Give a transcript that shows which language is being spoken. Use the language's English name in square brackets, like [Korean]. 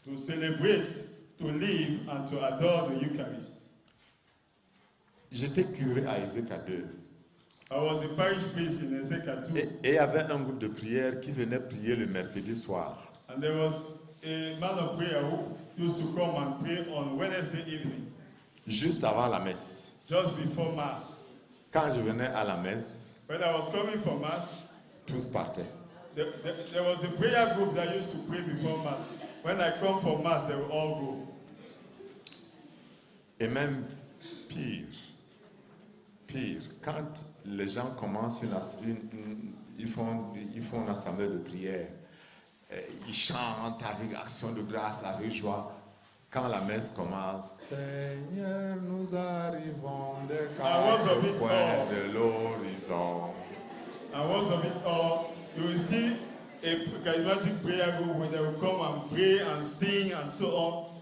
[English] to celebrate, to live, and to adore the Eucharist. [French] J'étais curé à Ezeka 2. [English] I was a parish priest in Ezeka 2, [French] Et il y avait un groupe de prière qui venait prier le mercredi soir. [English] and there was a man of prayer who used to come and pray on Wednesday evening, [French] Juste avant la messe. [English] just before Mass. [French] Quand je venais à la messe, [English] When I was coming for Mass, [French] tous partaient. [English] there was a prayer group that used to pray before Mass. When I come for Mass, they will all go. [French] Et même pire, quand les gens commencent ils font une assemblée de prière, ils chantent avec action de grâce, avec joie. Quand la messe commence, Seigneur, nous arrivons des quatre coins de l'horizon. [English] And once of it all, you will see a charismatic prayer group where they will come and pray and sing and so on.